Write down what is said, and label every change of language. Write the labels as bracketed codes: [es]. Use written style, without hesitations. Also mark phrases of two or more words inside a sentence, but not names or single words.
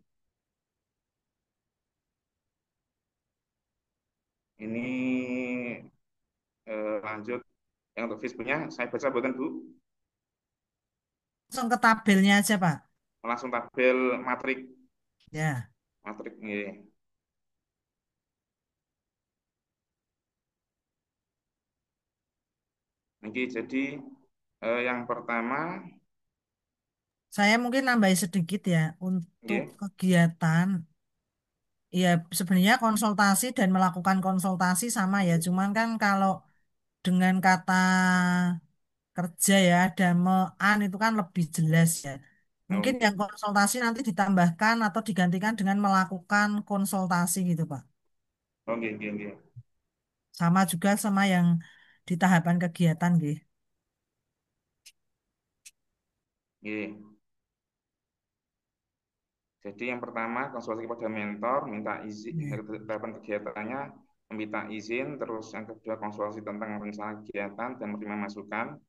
[id] Ini lanjut yang untuk Facebooknya saya baca buatan Bu, Langsung ke tabelnya aja, Pak. langsung tabel matrik Ya. nggih. Niki jadi yang pertama Saya mungkin nambahin sedikit ya untuk nggih, kegiatan. Ya, sebenarnya konsultasi dan melakukan konsultasi sama ya. Cuman kan kalau dengan kata kerja ya, ada me-an itu kan lebih jelas ya. oh Mungkin nggih, yang konsultasi nanti ditambahkan atau digantikan dengan melakukan konsultasi gitu, Pak. [jv] oh nggih, nggih, nggih. [id] Sama juga sama yang di tahapan kegiatan gitu. Nggih. Jadi yang pertama konsultasi kepada mentor, minta izin Ya, tahapan kegiatannya, meminta izin, terus yang kedua konsultasi tentang rencana kegiatan dan menerima masukan.